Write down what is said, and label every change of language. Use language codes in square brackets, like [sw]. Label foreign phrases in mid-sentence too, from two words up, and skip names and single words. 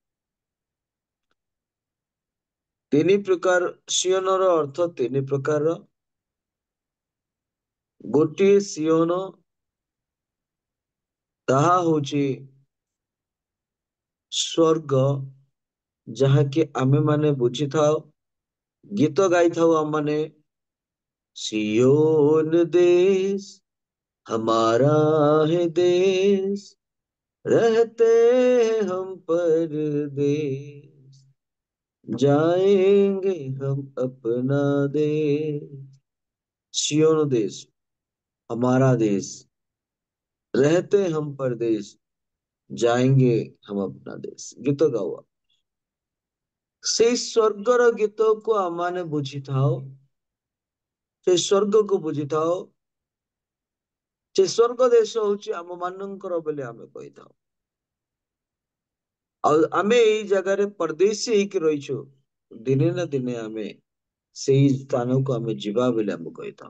[or] 3 ପ୍ରକାର ସିଓନର ଅର୍ଥ 3 ପ୍ରକାରର। ଗୋଟିଏ ସିଓନ ତାହା ହଉଛି ସ୍ୱର୍ଗ, ଯାହାକି ଆମେ ମାନେ ବୁଝିଥାଉ, ଗୀତ ଗାଇଥାଉ ଆମମାନେ, [hi] सियोन देश हमारा है देश, रहते हैं हम परदेश, जाएंगे हम अपना देश। सियोन देश हमारा देश, रहते हम परदेश, जाएंगे हम अपना देश। गीत गाओ। [or] ସେଇ ସ୍ୱର୍ଗର ଗୀତକୁ ଆମମାନେ ବୁଝିଥାଉ, ସେ ସ୍ୱର୍ଗକୁ ବୁଝିଥାଉ। ସେ ସ୍ୱର୍ଗ ଦେଶ ହଉଛି ଆମ ମାନଙ୍କର ବୋଲି ଆମେ କହିଥାଉ। ଆଉ ଆମେ ଏଇ ଜାଗାରେ ପରଦେଶୀ ହେଇକି ରହିଛୁ, ଦିନେ ନା ଦିନେ ଆମେ ସେଇ ସ୍ଥାନକୁ ଆମେ ଯିବା ବୋଲି ଆମେ କହିଥାଉ।